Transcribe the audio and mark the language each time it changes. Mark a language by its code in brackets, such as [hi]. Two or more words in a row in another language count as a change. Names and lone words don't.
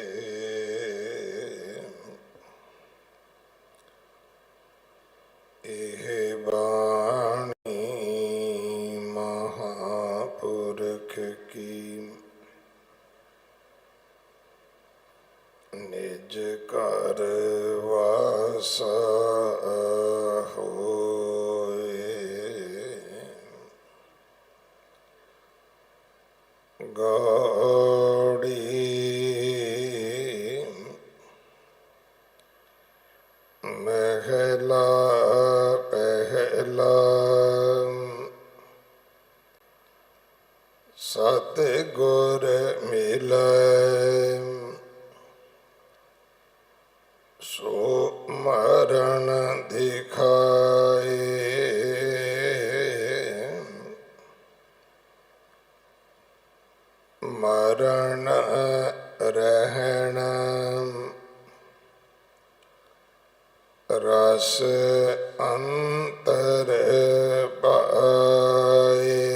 [bra] एह वाणी महापुरख की निज कर वासा होए। गौड़ी महला पहला सतगुर मिलै सो मरण दिखाए। मरण रहन रस अंतर पाए।